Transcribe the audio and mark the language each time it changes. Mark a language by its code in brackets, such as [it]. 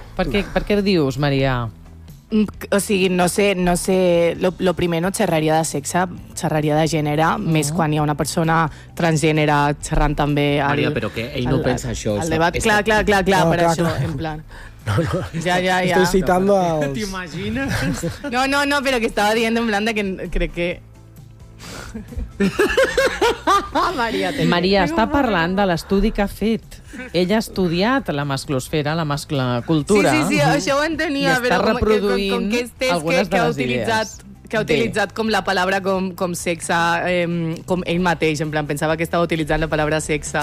[ca] Per què dius, Maria? O sigui, no sé... Lo primer, no xerraria de sexe, xerraria de gènere, més quan hi ha una persona transgènere xerrant també... Maria, però què? Ell no pensa això. El debat, clar, per això, en plan... No, ja. [es] Estoy citando a... [ca] T'imagines? [es] No, pero que estaba diciendo en blanda que [ca] crec que... Maria està parlant de l'estudi que ha fet. Ella ha estudiat la masclosfera, la masclocultura. Sí, això ho entenia, però està reproduint algunes de les idees. Que ha utilitzat com la paraula com sexe, com ell mateix, en plan, pensava que estava utilitzant la paraula sexe.